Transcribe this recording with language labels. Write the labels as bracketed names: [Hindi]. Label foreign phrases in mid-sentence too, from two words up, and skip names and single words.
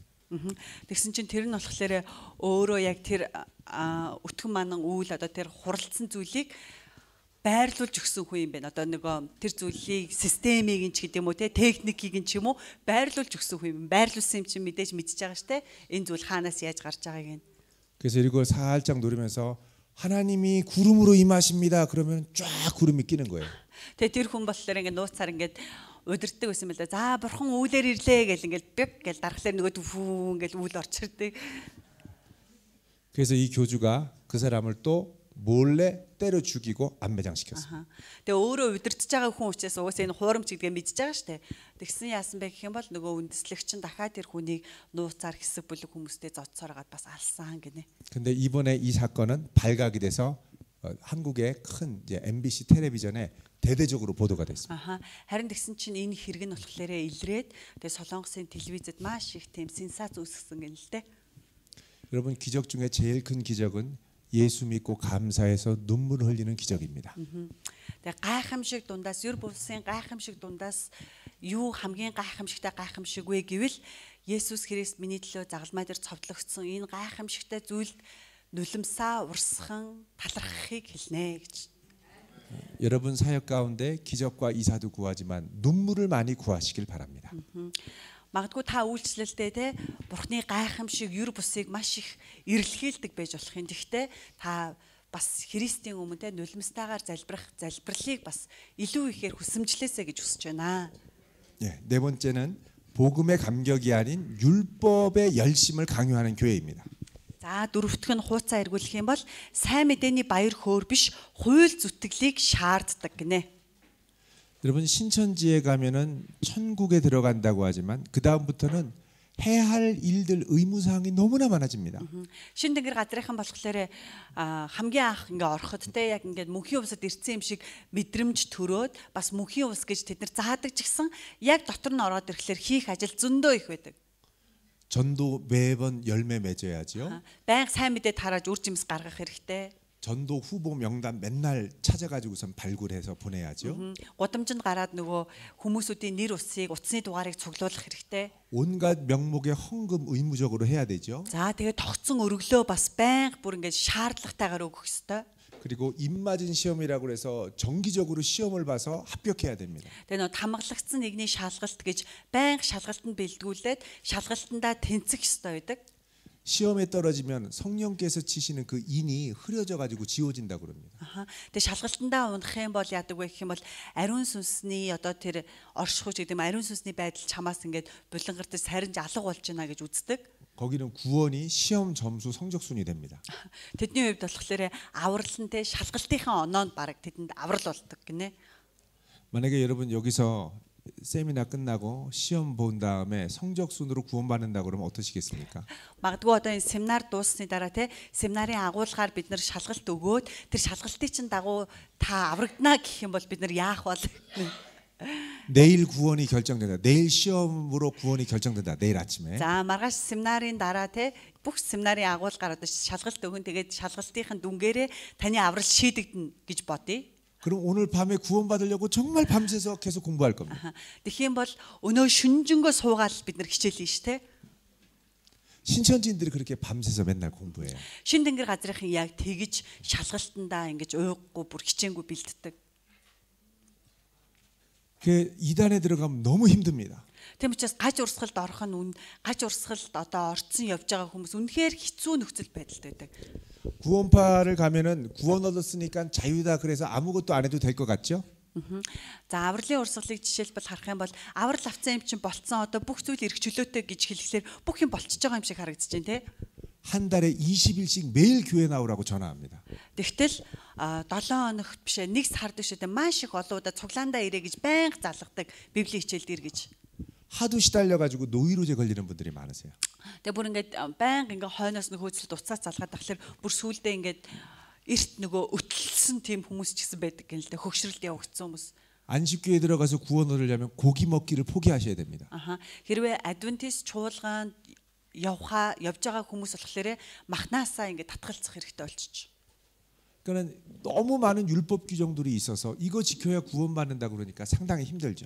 [Mongolian] Тэгсэн чинь тэр нь болохоор өөрөө яг тэр өтгөн манан үйл одоо тэр хуралдсан зүйлийг байрлуулж өгсөн хүн юм байна. Одоо нөгөө тэр зүйлийг системийг нь ч гэдэг юм уу те техникийг нь ч юм уу байрлуулж өгсөн хүн юм. Байрлуулсан юм чинь мэдээж мэдчихэж байгаа штэ. Энэ зүйл хаанаас яаж гарч байгааг нь. [Korean] 그래서 이걸 살짝 누르면서 하나님이 구름으로 임하십니다. 그러면 쫙 구름이 끼는 거예요. [Mongolian] Тэгээ тэр хүн болохоор ингээд нууцаар ингээд удирддаг байсан мэл да. За бурхан үүлээр ирлээ гэл ингээд бэг гэл дарахлаар нөгөө фүү ингээд үүл орчирдаг. [Korean] 그래서 이 교주가 그 사람을 또 몰래 때려 죽이고 안매장시켰어요. [Mongolian] Тэгээ өөрөө удирдах байгаа хүн учраас угаасаа энэ хуурамч гэдгээ мэдчихэж байгаа штэ. Тэгсэн яасан бэ гэх юм бол нөгөө үндэслэгч нь дахиад тэр хүнийг нууцаар хэсэг бүлэг хүмүүстэй зодсоор гаад бас алсан гинэ. [Korean] 근데 이번에 이 사건은 발각이 돼서 한국의 큰 이제 MBC 텔레비전에 대대적으로 보도가 됐습니다. [Mongolian] Харин тэгсэн чинь энэ хэрэг нь болохоор илрээд тэгээ Солонгосын телевизэд маш их тийм сенсац үүсгэсэн гэнэ л дээ. [Korean] 여러분 기적 중에 제일 큰 기적은 예수 믿고 감사해서 눈물 흘리는 기적입니다. [Mongolian] Тэгээ гайхамшиг дундаас юр булсын гайхамшиг дундаас юу хамгийн гайхамшигтай гайхамшиг вэ гэвэл Есүс Христ миний төлөө загалмай дээр цовдлогдсон энэ гайхамшигтай зүйлд нулимсаа урсхан талархахыг хэлнэ гэж. [Korean] 여러분 사역 가운데 기적과 이사도 구하지만 눈물을 많이 구하시길 바랍니다. [Mongolian] Магадгүй та үйлчлэлдээ те Бурхны гайхамшиг ер бусыг маш их эрэлхийлдэг байж болох юм. Гэхдээ та бас Христийн өмнө те нулимстайгаар залбирлыг бас илүү ихээр хүсэмжлээсэ гэж хүсэж байна. [Korean] 예, 네 번째는 복음의 감격이 아닌 율법의 열심을 강요하는 교회입니다. [Mongolian] За дөрөвтг нь хууцаа эргүүлэх юм бол сайн мэдээний баяр хөөр биш хууль зүтгэлийг шаарддаг гинэ. [Korean] 여러분 신천지에 가면은 천국에 들어간다고 하지만 그 다음부터는 해야 할 일들 의무사항이 너무나 많아집니다. [Mongolian] Шин тэнгэр газрынхан болохоор хамгийн анх ингээ ороход те яг ингээд мөнхийн усад ирсэн юм шиг мэдрэмж төрөөд бас мөнхийн ус гэж тэд нар заадаг ч гэсэн яг дотор нь ороод ирэхлээр хийх ажил зөндөө их байдаг. [Korean] 전도 매번 열매 맺어야죠. [Mongolian] Байнга сайн мэдээ тарааж үр жимс гаргах хэрэгтэй. [Korean] 전도 후보 명단 맨날 찾아가지고선 발굴해서 보내야죠. [Mongolian] Гудамжинд гараад нөгөө хүмүүсүүдийн нэр усыг утасны дугаарыг цуглуулах хэрэгтэй. [Korean] 온갖 명목의 헌금 의무적으로 해야 되죠. [Mongolian] За тэгээд тогтсон өргөлөө бас байнга бүр ингээд шаардлагатайгаар өгөх ёстой. [Korean] 그리고 입맞은 시험이라고 해서 정기적으로 시험을 봐서 합격해야 됩니다. [Mongolian] Тэгээ нөгөө тамгалагдсан нэгний шалгалт гэж байнга шалгалтанд бэлдгүүлээд шалгалтандаа тэнцэх ёстой байдаг. [Korean] 시험에 떨어지면 성령께서 치시는 그 인이 흐려져 가지고 지워진다 그럽니다. [Mongolian] Тэгээ шалгалтандаа унах юм бол яадаг вэ гэх юм бол ариун сүнсний одоо тэр оршихуйч гэдэг юм ариун сүнсний байдал чамаас ингээд булангартаж саринж алга болж байна гэж үздэг. [Korean] 거기는 구원이 시험 점수 성적순이 됩니다. [Mongolian] Тэдний хувьд болохоор авралантай шалгалтынхаа оноонд бараг тэдэнд аврал болдог гинэ. [Korean] 만약에 여러분 여기서 세미나 끝나고 시험 본 다음에 성적순으로 구원받는다 그러면 어떠시겠습니까? [Mongolian] Магадгүй одоо энэ семинар дууссаны дараа те семинарын агуулгаар бид нар шалгалт өгөөд тэр шалгалтын чинь дагуу та аврагдана гэх юм бол бид нар яах бол [Korean] 내일 구원이 결정된다. 내일 시험으로 구원이 결정된다. 내일 아침에. [Mongolian] За маргааш семинарын дараа те бүх семинарын агуулгаар одоо шалгалт өгөн тэгээд шалгалтынхын дүнгээрээ таны аврал шийдэгдэнэ гэж бодъё. [Korean] 그럼 오늘 밤에 구원받으려고 정말 밤새서 계속 공부할 겁니다. [Mongolian] Тэгэх юм бол өнөө шүнжэнгөө суугаад бид нар хичээлнэ шүү те. [Korean] 신천지인들이 그렇게 밤새서 맨날 공부해요. [Mongolian] Шин тэнгэр газрынхан яг тэгж шалгалтандаа ингэж ууггүй бүр хичээнгүй бэлддэг. [Korean] 그 이단에 들어가면 너무 힘듭니다. [Mongolian] Тийм учраас гаж урсгалд орох нь гаж урсгалд одоо орцсон явж байгаа хүмүүс үнэхээр хэцүү нөхцөл байдалтай байдаг. [Korean] 구원파를 가면은 구원 얻었으니까 자유다 그래서 아무것도 안 해도 될 것 같죠? [Mongolian] За авралын урсгалыг жишээлбэл харах юм бол аврал авсан юм чинь болцсон одоо бүх зүйл эрх чөлөөтэй гэж хэлэхлээр бүх юм болчихж байгаа юм шиг харагдаж байна те. [Korean] 한 달에 20일씩 매일 교회 나오라고 전화합니다. [Mongolian] Тэгтэл 7 хоногт биш нэг сард бишээ маш их олоудаа цуглаандаа ирээ гэж байнга залгадаг библийн хичээлд ир гэж. [Korean] 하도 시달려 가지고 노이로제 걸리는 분들이 많으세요. [Mongolian] Тэгээ бүр ингээд байнга ингээ хойноос нь хөөцөлд уцаас залгаад тахлаар бүр сүулдэ ингээд эрт нөгөө өтлсөн тийм хүмүүс ч гэсэн байдаг гэнэ л дээ хөгшрөлд явагдсан хүмүүс. [Korean] 안식교에 들어가서 구원 얻으려면 고기 먹기를 포기하셔야 됩니다. [Mongolian] Хэрвээ адвентист чуулгаанд явж байгаа хүмүүс болохоор махнаасаа ингээд татгалзах хэрэгтэй болчих. [Korean] 그러니까 너무 많은 율법 규정들이 있어서 이거 지켜야 구원받는다 그러니까 상당히 힘들죠.